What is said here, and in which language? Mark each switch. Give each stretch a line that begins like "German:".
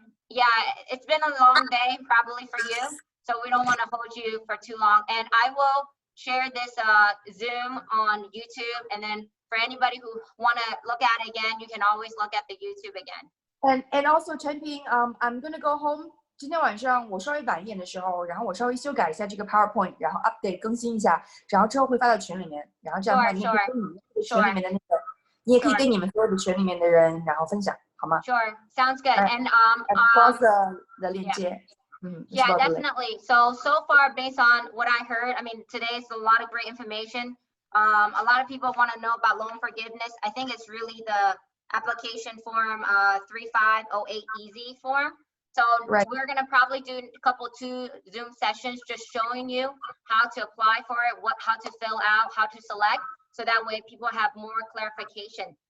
English: Yeah, it's been a long day probably for you, so we don't want to hold you for too long. And I will share this Zoom on YouTube, and then for anybody who want to look at it again, you can always look at the YouTube again. And also 陈平, I'm gonna go home.
Chinese: 今天晚上我稍微晚一点的时候，然后我稍微修改一下这个 PowerPoint， 然后 update 更新一下，然后之后会发到群里面，然后这样的话，你也可以跟你们群里面的那个，你也可以跟你们所有的群里面的人，然后分享，好吗
English: Sure, sounds good. And plus the 链接。 Yeah, definitely. So far, based on what I heard, I mean, today's a lot of great information. A lot of people want to know about loan forgiveness. I think it's really the application form 3508 easy form. So we're going to probably do two Zoom sessions just showing you how to apply for it, how to fill out, how to select, so that way people have more clarification.